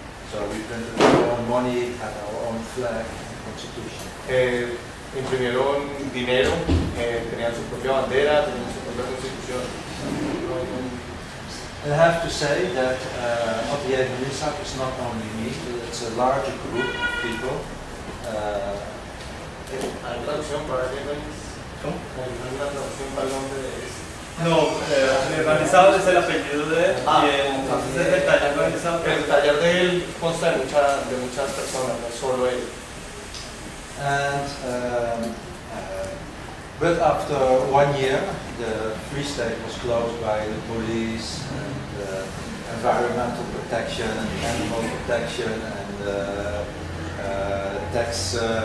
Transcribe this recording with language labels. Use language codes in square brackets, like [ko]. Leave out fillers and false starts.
[en] So we printed our own money, had our own flag, constitution. [es] Imprimieron dinero, tenían su propia bandera, tenían su propia constitución. [en] I have to say that Atelier van Lieshout is not only me, it's a larger group of people. [es] ¿Hay traducción para el nombre? ¿Cómo? ¿Hay una traducción para el nombre de él? No, Atelier van Lieshout es el apellido de él, y entonces es el taller van Lieshout. El taller de él consta de muchas personas, no solo él. [en] And, but after 1 year, the Free State was closed by the police, and the environmental protection, and animal protection, and tax...